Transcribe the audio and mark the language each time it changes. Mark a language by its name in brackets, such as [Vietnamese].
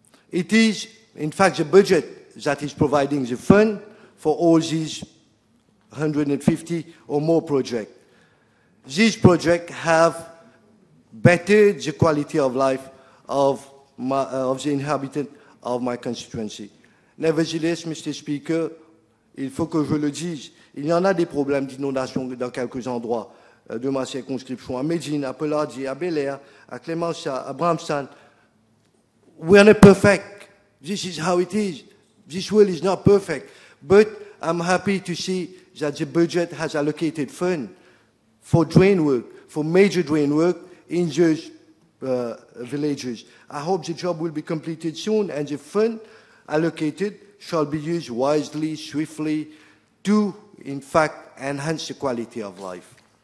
[English] It is, in fact, the budget that is providing the fund for all these 150 or more projects. These projects have bettered the quality of life of the inhabitants of my constituency. Nevertheless, Mr. [French] Speaker, il faut que je le dise, il y en a des problèmes d'inondation dans quelques endroits de ma circonscription, à Médine, à Peladji, à Bel-Air, à Clémenceau, à Bramstan. [English] We are not perfect. This is how it is. This world is not perfect. But I'm happy to see that the budget has allocated funds for drain work, for major drain work in those villages. I hope the job will be completed soon and the fund allocated shall be used wisely, swiftly, to, in fact, enhance the quality of life.